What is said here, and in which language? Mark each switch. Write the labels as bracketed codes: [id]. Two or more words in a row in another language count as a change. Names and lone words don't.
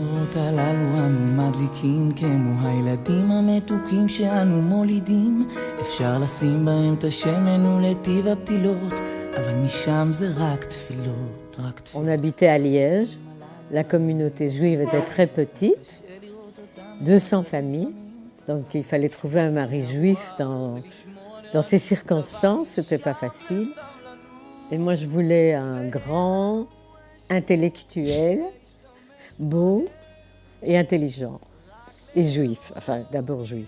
[he] הנרות הללו אנו מדליקים כמו הילדים המתוקים שאנו מולידים, אפשר לשים בהם את השמן ולטיב הפתילות, אבל משם זה רק תפילות, רק תפילות. [fr] On habitait à Liège, la communauté juive était très petite, 200 familles, donc il fallait trouver un mari juif dans ces circonstances, c'était pas facile. Et moi je voulais un grand, intellectuel, beau et intelligent, et juif, enfin d'abord juif.